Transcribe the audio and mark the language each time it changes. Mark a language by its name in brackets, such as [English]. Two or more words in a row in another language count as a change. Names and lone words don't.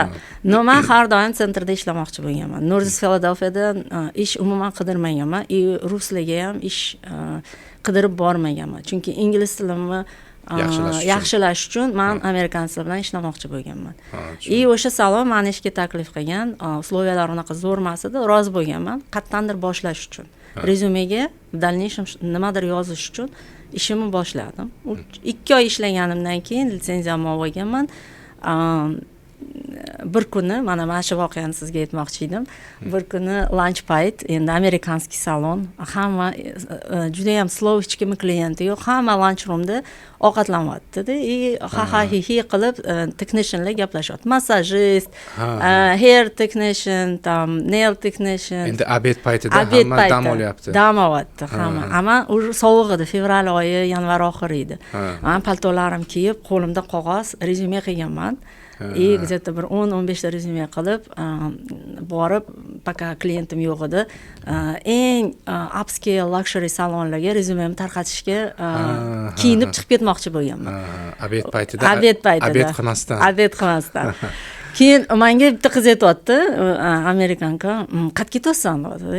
[Uzbek] Men har doim sentrda ishlamoqchi bo'lganman. North Philadelphiada ish umuman qidirmaganman, ruslarga ham ish qidirib bormaganman. Chunki ingliz tilimni yaxshilash uchun men amerikanlar bilan ishlamoqchi bo'lganman. O'sha salon meni ishga taklif qilgan. Условиялар unaqa zo'r emas edi, rozi bo'lganman. Qattandir boshlash uchun. Rezyumega [Russian] в дальнейшем [Uzbek] nimadir yozish uchun ishimni boshladim. 2 oy ishlaganimdan keyin litsenziyamni olganman. Bir kuni mana shu voqeani sizga aytmoqchi edim. Bir kuni lunch payt, endi amerikanskiy salon, hamma juda ham slow, hech kim klienti yo'q, hamma [English] lunch roomda [Uzbek] ovqatlanyapti-da, ha qilib technicianlar gaplashyapti. Massajist, [English] hair technician, nail technician. [Uzbek] Endi obed paytida hamma dam olyapti. Dam olyapti hamma. Ammo sovuq edi, fevral oyi, yanvar oxiri edi. Men paltolarim kiyib, qo'limda qog'oz, rezyume qilganman. Где-то bir 10-15 ta rezyume qilib borib, пока klientim yo'q edi, eng [English] upscale luxury [Uzbek] salonlarga rezyumemni tarqatishga kiyinib chiqib ketmoqchi bo'lganman. Obed paytida. Obed qilmasdan. Keyin menga bitta qiz aytibdi, amerikanka, qayerga ketyapsan dedi.